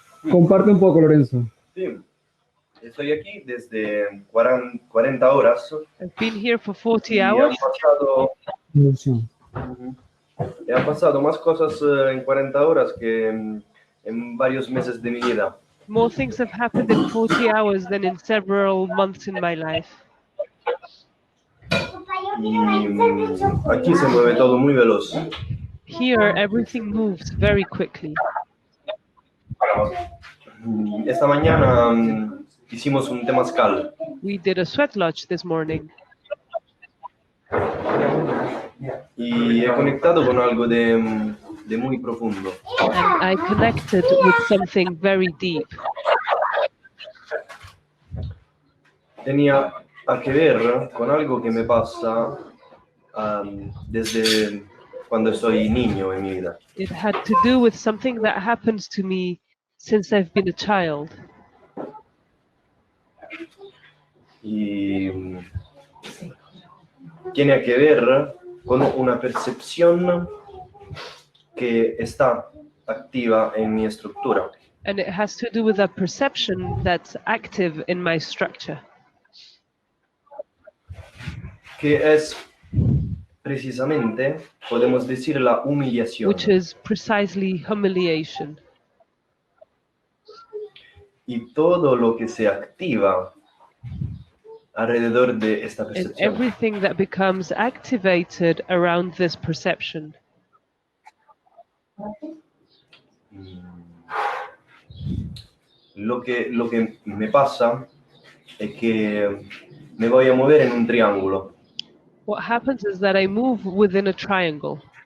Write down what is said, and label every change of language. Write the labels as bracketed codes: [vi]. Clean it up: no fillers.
[es] Comparte un poco, Lorenzo. Sí. Estoy aquí desde 40 horas. [en] I've been here for 40 [es] Y [en] hours. [es] han pasado más cosas en 40 horas que en varios meses de mi vida. [en] More things have happened in 40 hours than in several months in my life. [es] Y aquí se mueve todo muy veloz. [en] Here, everything moves very quickly. [es] Esta mañana hicimos un temazcal. [en] We did a sweat lodge this morning. [es] Y he conectado con algo de muy profundo. [en] And I connected with something very deep. [es] Tenía que ver con algo que me pasa desde cuando soy niño en mi vida. [en] It had to do with something that happens to me since I've been a child. [es] Y tiene que ver con una percepción que está activa en mi estructura. [en] And it has to do with a perception that's active in my structure. [es] Que es precisamente, podemos decir, la humillación. [en] Which is precisely humiliation. [es] Y todo lo que se activa alrededor de esta [en] And [es] percepción. [en] everything that becomes activated around this perception. [es] Lo que me pasa es que me voy a mover en un triángulo. [en] What happens is that I move within a triangle,